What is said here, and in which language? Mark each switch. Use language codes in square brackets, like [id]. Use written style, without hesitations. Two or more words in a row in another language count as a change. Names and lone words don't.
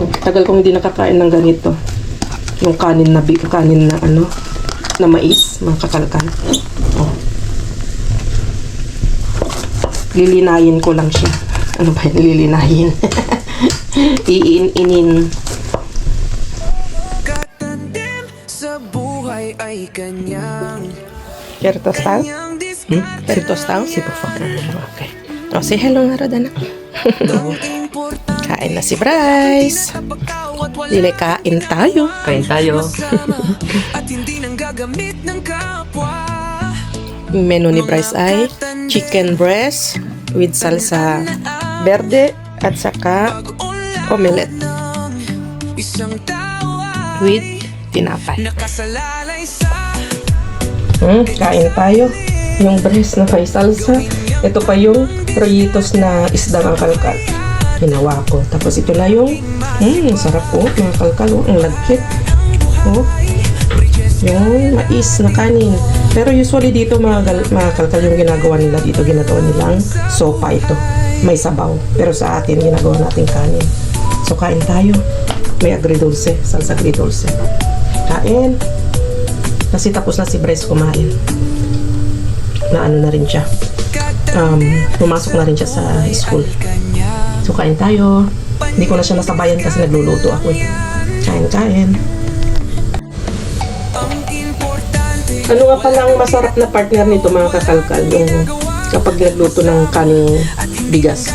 [tl] Tagal kong hindi nakakain ng ganito. Yung kanin na na mais, mga kakalkal. Lilinayin ko lang siya. Ano ba yun? Lilinayin. Iin-inin. [es] Quero tostar? Quero tostar? Sí, por favor. [en] Okay. Say hello nga, Rodana. [tl] Kain na si Bryce. Dili, kain tayo. Kain tayo. Yung menu ni Bryce ay [en] chicken breast with [es] salsa verde [tl] at saka [en] omelette with [tl] tinapay. Kain tayo. Yung breast na may salsa. Ito pa yung rollitos na isda ng kalkal. Ginawa ko. Tapos ito na yung sarap po, mga kalkal. Ang lagkit. Yung mais na kanin. Pero usually dito mga kalkal yung ginagawa nila dito. Ginagawa nilang sopa ito. May sabaw. Pero sa atin, ginagawa natin kanin. So, kain tayo. May agridulce. [es] Salsa agridulce. [tl] Kain. Kasi tapos na si Bryce kumain. Na na rin siya. Pumasok na rin siya sa school. So, kain tayo. Hindi ko na siya nasabayan kasi nagluluto ako eh. Kain. Ano nga palang masarap na partner nito, mga kakalkal, yung kapag nagluto ng kaning bigas.